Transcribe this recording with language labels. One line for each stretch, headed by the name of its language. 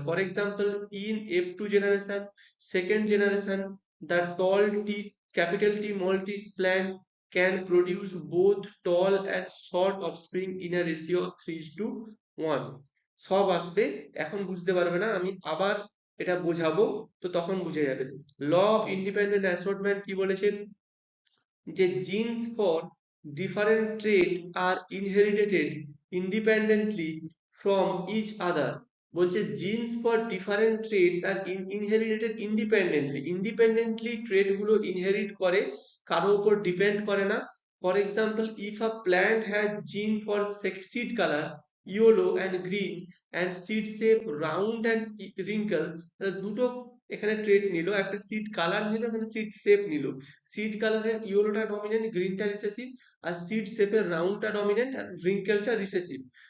English: For example in F2 generation, second generation, the tall T capital T maltese plant can produce both tall and short offspring in a ratio of 3:1।
Bangla: সব আসবে, এখন বুঝতে পারবে না, আমি আবার এটা বোঝাবো, তো তখন বুঝে যাবে।
English: Law of independent assortment কি বলেছেন, যে genes for different trait are inherited independently from each other। বলছে genes for different traits are inherited independently trait গুলো inherit করে, কারো উপর depend করে না। For example, if a plant has gene for seed color yellow and green and seed shape round and wrinkle,
Bangla: তাহলে দুটো এখানে trait নিল, একটা seed color নিল, এখানে seed shape নিল। সিড কালারের ইয়েলোটা ডমিনেন্ট, গ্রিনটা রিসেসিভ, আর সিড শেপের রাউন্ডটা ডমিনেন্ট আর রিঙ্কেলটা রিসেসিভ।